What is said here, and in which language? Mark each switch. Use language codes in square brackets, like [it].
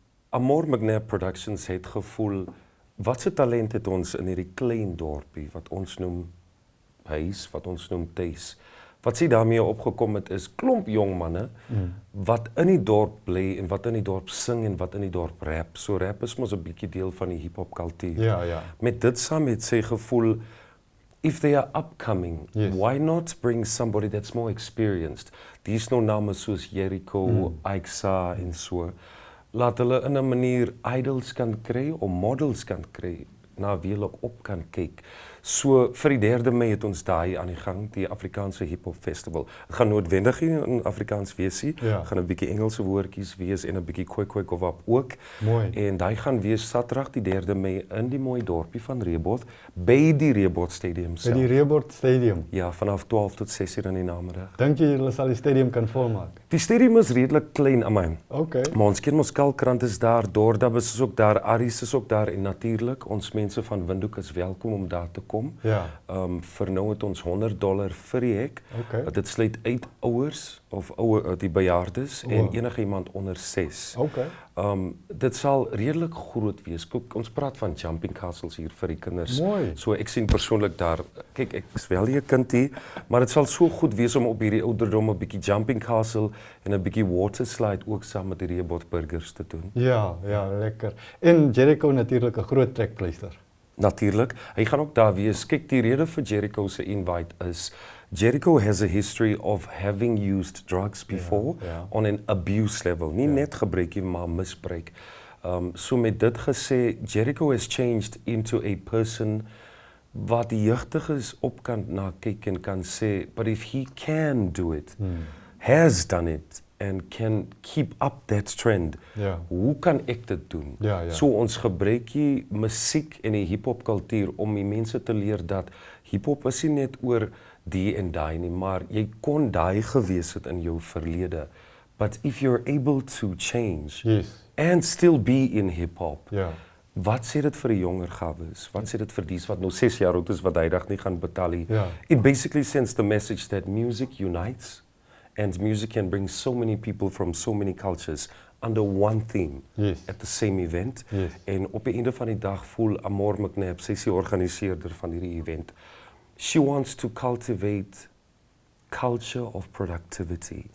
[af] Amor McNabb Productions het gevoel, wat se talent het ons in hierdie klein dorpie, wat ons noem huis, wat ons noem tuis. Wat sy daarmee opgekom het is klomp jong manne, wat in die dorp bly en wat in die dorp sing en wat in die dorp rap. So rap is mos 'n bietjie deel van die hiphop kultuur. Ja. Met dit saam het sy gevoel, [en] if they are upcoming, Yes. why not bring somebody that's more experienced? [af] Dis nou name soos Jericho, Aiksa en so. Laat hulle in 'n manier idols kan kry of models kan kry na wie hulle op kan kyk. So vir die 3de Mei het ons daai aan die gang, die Afrikaanse Hip-Hop Festival. Het gaan noodwendig in Afrikaans wees, Ja. gaan 'n bietjie Engelse woordjies wees en 'n bietjie kwek ook. Mooi. En daai gaan wees Saterdag die 3de Mei in die mooi dorpie van Reebot, by die Reebot Stadium By self. die Reebot Stadium. Ja, vanaf 12 tot 6 uur in die namiddag. Dink jy julle sal die stadium kan volmaak? Die stadium is redelik klein, amai. Okay. Maar ons ken ons Kalkrant is daar, Dordabus is ook daar, Aries is ook daar en natuurlik ons mense van Windhoek is welkom om daar te kom. Ja. Vir nou het ons $100 vir die hek. Okay. Dit sluit uit ouers of die bejaardes en enige iemand onder 6. Okay. Dit sal redelik groot wees. Ons praat van jumping castles hier vir die kinders. Mooi. So ek sien persoonlik daar, kyk ek is wel nie 'n kind hier, maar dit sal so goed wees om op hierdie ouderdom 'n bietjie jumping castle en 'n bietjie water slide ook saam met die Reebot burgers te doen. Ja, lekker. En Jericho natuurlik 'n groot trekpleister. Natuurlik, hy gaan ook daar wees. Kyk, die rede vir Jericho se invite is [en] Jericho has a history of having used drugs before on an abuse level. [af] Nie net gebruik nie, maar misbruik. So met dit gesê, [en] Jericho has changed into a person [af] wat die jeugdiges op kan na kyk en kan sê, [en] but if he can do it, has done it, and can keep up that trend, [af] hoe kan ek dit doen? So ons gebruik die musiek en die hiphop kultuur om die mense te leer dat hiphop is nie net oor die en daai nie, maar jy kon daai gewees het in jou verlede. [en] But if you're able to change and still be in hip-hop, [af] Wat sê dit vir die jonger gawes? Wat sê dit vir dies wat nou 6 jaar oud is wat hy dag nie gaan betaal nie? Ja. [en] It basically sends the message that music unites and music can bring so many people from so many cultures under one theme Yes. at the same event. Yes. [af] En op die einde van die dag voel Amor McNabb, sy is die organiseerder van hierdie event. [en] She wants to cultivate culture of productivity.